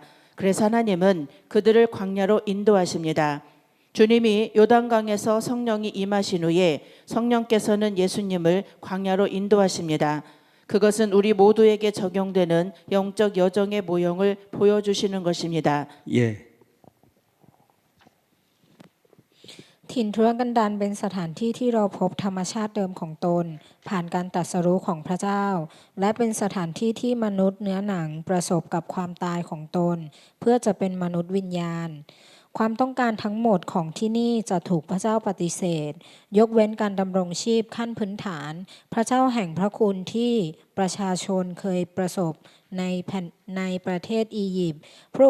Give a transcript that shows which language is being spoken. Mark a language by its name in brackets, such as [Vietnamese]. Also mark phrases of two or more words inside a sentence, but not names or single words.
[Korean] 그래서 하나님은 그들을 광야로 인도하십니다. 주님이 요단강에서 성령이 임하신 후에 성령께서는 예수님을 광야로 인도하십니다. 그것은 우리 모두에게 적용되는 영적 여정의 모형을 보여주시는 것입니다. 예. [Thai] ถิ่นทุรกันดารเป็นสถานที่ที่เราพบธรรมชาติเดิมของตนผ่านการตรัสรู้ของพระเจ้าและเป็นสถานที่ที่มนุษย์เนื้อหนังประสบกับความตายของตนเพื่อจะเป็นมนุษย์วิญญาณความต้องการทั้งหมดของที่นี่จะถูกพระเจ้าปฏิเสธยกเว้นการดำรงชีพขั้นพื้นฐานพระเจ้าแห่งพระคุณที่ประชาชนเคยประสบในประเทศอียิปต์พระ